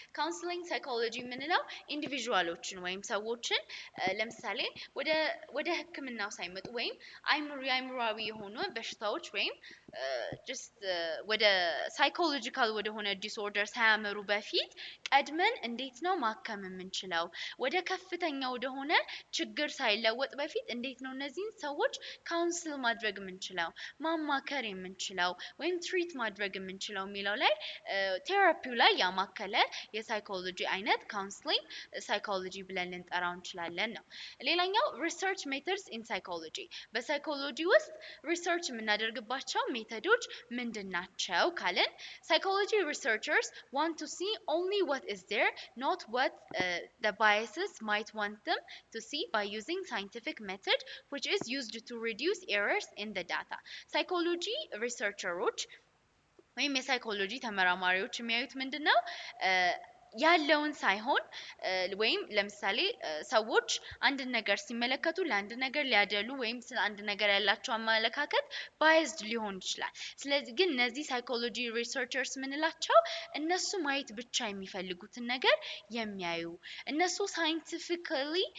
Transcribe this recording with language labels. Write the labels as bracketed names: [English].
[Amharic] counseling psychology የምንለው ኢንዲቪጁዋሎችን ወይም ሰዎችን ለምሳሌ ወደ ህክምናው ሳይመጡ ወይም አይምሮአዊ የሆኑ በሽታዎች ወይም just ወደ ሳይኮሎጂካል ወደ ሆነ ዲስኦርደር ሳያመሩ በፊት ቀድመን እንዴት ነው ማከም የምንችለው፣ ወደ ከፍተኛ ወደ ሆነ ችግር ሳይለወጥ በፊት እንዴት ነው እነዚህን ሰዎች ካውንስል ማድረግ የምንችለው፣ ማማከር የምንችለው ወይም ትሪት ማድረግ የምንችለው የሚለው ላይ ቴራፒው ላይ ያማከለ የሳይኮሎጂ አይነት ካውንስሊንግ ሳይኮሎጂ ብለን ልንጠራው እንችላለን ነው። ሌላኛው ሪሰርች ሜተድስ ኢን ሳይኮሎጂ፣ በሳይኮሎጂ ውስጥ ሪሰርች የምናደርግባቸው ሜተዶች ምንድናቸው ካለን [English] psychology researchers want to see only what is there, not what the biases might want them to see by using scientific method which is used to reduce errors in the data. psychology researchers [Amharic] ወይም የሳይኮሎጂ ተመራማሪዎች የሚያዩት ምንድነው ያለውን ሳይሆን ወይም ለምሳሌ ሰዎች አንድ ነገር ሲመለከቱ ለአንድ ነገር ሊያደሉ ወይም ስለ አንድ ነገር ያላቸው አመለካከት ባይዝድ ሊሆን ይችላል ስለዚህ ግን እነዚህ ሳይኮሎጂ ሪሰርቸርስ ምንላቸው እነሱ ማየት ብቻ የሚፈልጉትን ነገር የሚያዩ እነሱ ሳይንቲፊካሊ